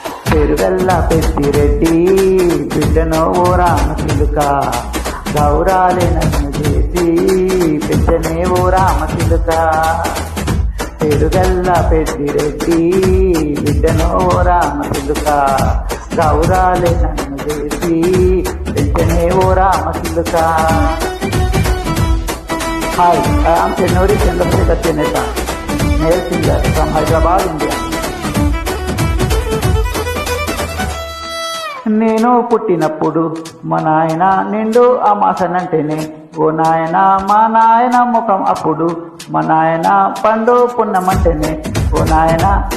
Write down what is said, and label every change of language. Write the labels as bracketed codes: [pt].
[te] పెరుగల్లా పెద్దిరెడ్డి బిడ్డనో ఓ రామచిలుక గౌరాలే నన్ను చేసి పెంచనే ఓ రామచిలుక. పెరుగల్లా పెద్దిరెడ్డి బిడ్డనో ఓ రామచిలుక గౌరాలే నన్ను చేసి పెంచనే ఓ రామచిలుక. [en] Hi, I am Chennuri Chandrasekhar Cheneta, male singer from Hyderabad, India. [te] నేను పుట్టినప్పుడు మా నాయన నిండు అమాసనంటేనే ఓ నాయన మా నాయన ముఖం అప్పుడు మా నాయన పండు పున్నమంటేనే ఓ నాయన.